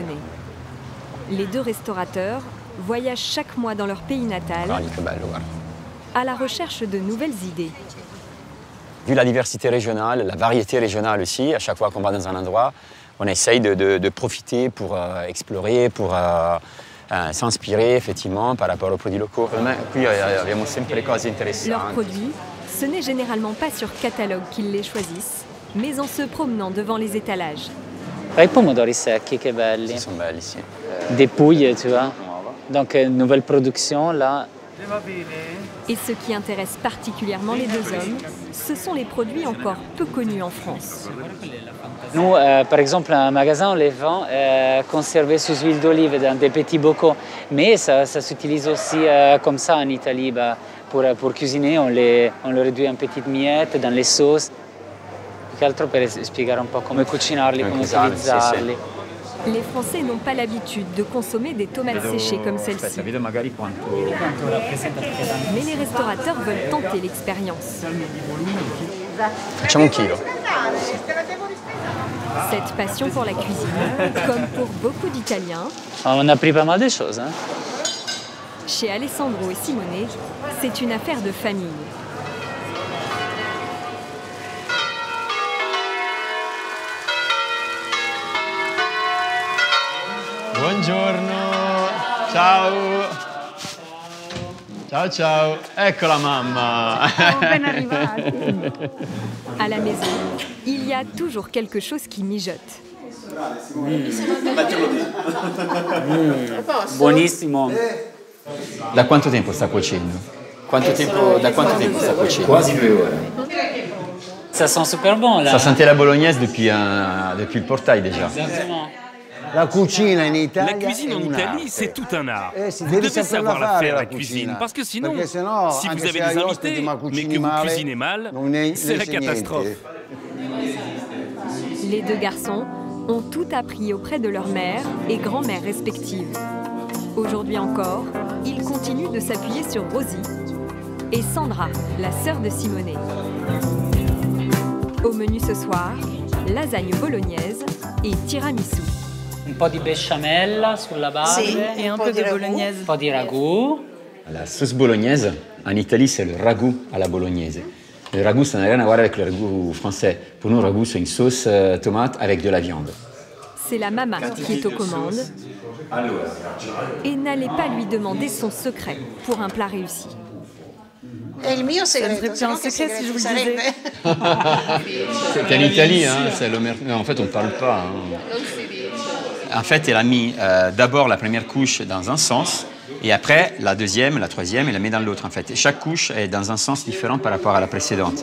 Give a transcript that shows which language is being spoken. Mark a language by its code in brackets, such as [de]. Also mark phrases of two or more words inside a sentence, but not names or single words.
[fr] Les deux restaurateurs voyagent chaque mois dans leur pays natal à la recherche de nouvelles idées. Vu la diversité régionale, la variété régionale aussi, à chaque fois qu'on va dans un endroit, on essaye de profiter pour explorer, pour s'inspirer effectivement par rapport aux produits locaux. [it] Qui abbiamo sempre cose interessanti. [fr] Leurs produits, ce n'est généralement pas sur catalogue qu'ils les choisissent, mais en se promenant devant les étalages. [it] I pomodori secchi, che belli. [fr] Ils sont belles ici. Des pouilles, tu vois. Donc, nouvelle production, là. Et ce qui intéresse particulièrement les deux hommes, ce sont les produits encore peu connus en France. Nous, par exemple, un magasin, on les vend conservés sous huile d'olive dans des petits bocaux. Mais ça s'utilise aussi comme ça en Italie. Pour cuisiner, on le réduit en petites miettes dans les sauces. [it] Più che altro per spiegare un po' come cucinarli, come utilizzarli. [fr] Les Français n'ont pas l'habitude de consommer des tomates séchées comme celle-ci. Mais les restaurateurs veulent tenter l'expérience. [it] Facciamo un chilo. [fr] Cette passion pour la cuisine, comme pour beaucoup d'Italiens, On a pris pas mal de choses. Hein? chez Alessandro et Simone, c'est une affaire de famille. [it] Buongiorno, ciao. Ciao ciao, ecco la mamma. Ben arrivati. [fr] À la maison, il y a toujours quelque chose qui mijote. [it] Buonissimo. Da quanto tempo sta cuocendo? Da quanto tempo sta cuocendo? Quasi 2 ore. [fr] Ça sent super bon là. Ça sentait la bolognaise depuis le portail déjà. Exactement. [it] La cucina in Italia. [fr] La cuisine en Italie, c'est tout un art. [it] Si [fr] Vous devez [it] saperla [fr] savoir la [it] fare, [fr] faire, [it] la [fr] la cuisine, [it] cucina. [fr] parce que sinon, [it] Perché sennò, [fr] si vous [it] anche [fr] avez [it] se [fr] des [it] hai [fr] invités, [it] ospiti, ma [fr] mais [it] cucini [fr] que vous [it] male, [fr] cuisinez mal, [it] non ne [fr] c'est la [it] esce niente. [fr] catastrophe. Les deux garçons ont tout appris auprès de leur mère et grand-mère respectives. Aujourd'hui encore, ils continuent de s'appuyer sur Rosie et Sandra, la sœur de Simone. Au menu ce soir, lasagne bolognaise et tiramisu. [it] Un po' di besciamella sulla base. [fr] Et un peu de bolognaise. [it] Un po' di ragù. [fr] La sauce bolognaise, en Italie, c'est le ragoût à la bolognaise. Le ragoût, ça n'a rien à voir avec le ragoût français. Pour nous, le ragoût, c'est une sauce tomate avec de la viande. C'est la maman qui est aux commandes. Et n'allez pas lui demander son secret pour un plat réussi. [it] È il mio segreto. [fr] Ça serait un secret si je vous le disais. C'est en Italie, hein, en fait, on ne parle pas. Hein. En fait, elle a mis d'abord la première couche dans un sens, et après la deuxième, la troisième, elle la met dans l'autre. En fait, et chaque couche est dans un sens différent par rapport à la précédente.